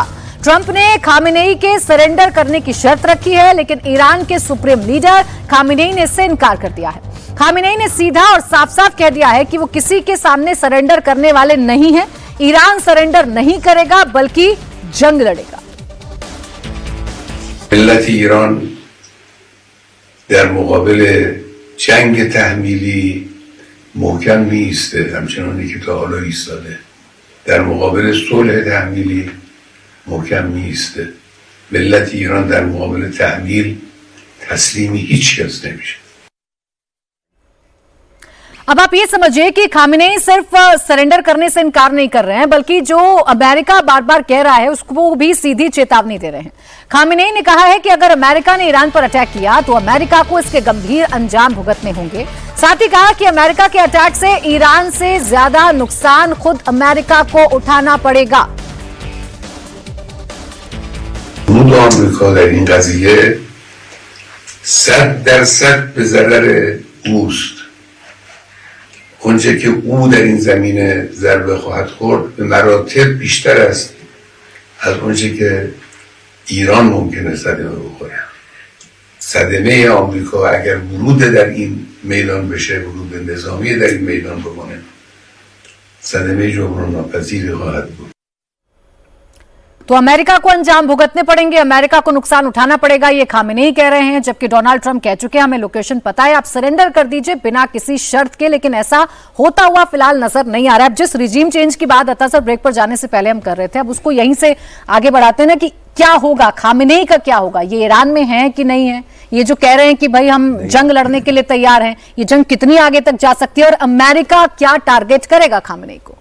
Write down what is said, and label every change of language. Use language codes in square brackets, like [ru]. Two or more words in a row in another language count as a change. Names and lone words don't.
[hi] ट्रंप ने खामेनेई के सरेंडर करने की शर्त रखी है, लेकिन ईरान के [en] supreme leader [hi] खामेनेई ने इससे इनकार कर दिया है। खामेनेई ने सीधा और साफ साफ कह दिया है कि वो किसी के सामने सरेंडर करने वाले नहीं है। ईरान सरेंडर नहीं करेगा बल्कि जंग लड़ेगा। [fa] ملت ایران در مقابل جنگ تحمیلی محکم می ایسته، همچنانی که تا حالا ایستاده. در مقابل صلح تحمیلی محکم می ایسته. ملت ایران در مقابل تحمیل تسلیم هیچ کس نمیشه. [hi] अब आप ये समझिए कि खामेनेई सिर्फ सरेंडर करने से इनकार नहीं कर रहे हैं, बल्कि जो अमेरिका बार बार कह रहा है उसको भी सीधी चेतावनी दे रहे हैं। खामेनेई ने कहा है कि अगर अमेरिका ने ईरान पर अटैक किया तो अमेरिका को इसके गंभीर अंजाम भुगतने होंगे। साथ ही कहा कि अमेरिका के अटैक से ईरान से ज्यादा नुकसान खुद अमेरिका को उठाना पड़ेगा। [fa] ورود آمریکا در این قضیه 100% به ضرر اوست. اونچه که او در این زمینه ضربه خواهد خورد به مراتب بیشتر است از اونچه که ایران ممکنه صدمه بخوره. صدمه آمریکا اگر ورود در این میدان بشه، ورود نظامی در این میدان بکنه، صدمه جبران ناپذیری خواهد بود. [hi] तो अमेरिका को अंजाम भुगतने पड़ेंगे, अमेरिका को नुकसान उठाना पड़ेगा, ये खामेनेई कह रहे हैं। जबकि डोनाल्ड ट्रंप कह चुके हैं हमें लोकेशन पता है, आप सरेंडर कर दीजिए बिना किसी शर्त के, लेकिन ऐसा होता हुआ फिलहाल नजर नहीं आ रहा है। अब जिस [en] regime change [hi] की बात अता सर ब्रेक पर जाने से पहले हम कर रहे थे, अब उसको यहीं से आगे बढ़ाते हैं ना कि क्या होगा, खामेनेई का क्या होगा, ये ईरान में है कि नहीं है, ये जो कह रहे हैं कि भाई हम जंग लड़ने के लिए तैयार हैं, ये जंग कितनी आगे तक जा सकती है और अमेरिका क्या टारगेट करेगा खामेनेई को।